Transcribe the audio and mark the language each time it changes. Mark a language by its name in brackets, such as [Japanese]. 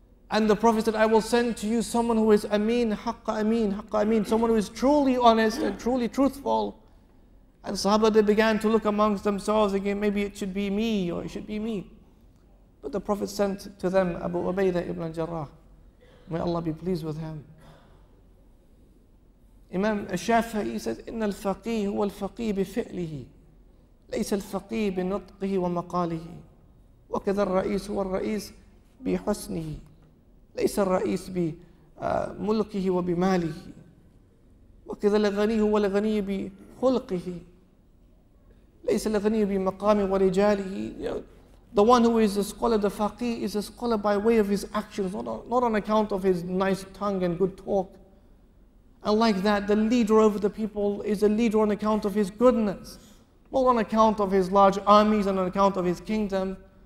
[English] And the Prophet said, I will send to you someone who is ameen, haqqa ameen, someone who is truly honest and truly truthful. And Sahaba, they began to look amongst themselves again, maybe it should be me, or it should be me. But the Prophet sent to them Abu Ubaidah ibn al-Jarrah. May Allah be pleased with him. [Arabic] Imam al-Shafi'i says, إن الفقيه هو الفقيه بفعله ليس الفقيه بنطقه ومقاله وكذا الرئيس هو الرئيس بحسنه ليس الرئيس بملكه وبماله وكذا الغني هو الغني بخلقه ليس الغني بمقام ورجاله. [English] The one who is a scholar, the faqih, is a scholar by way of his actions, not on account of his nice tongue and good talk. And like that, the leader over the people is a leader on account of his goodness, not on account of his large armies and on account of his kingdom.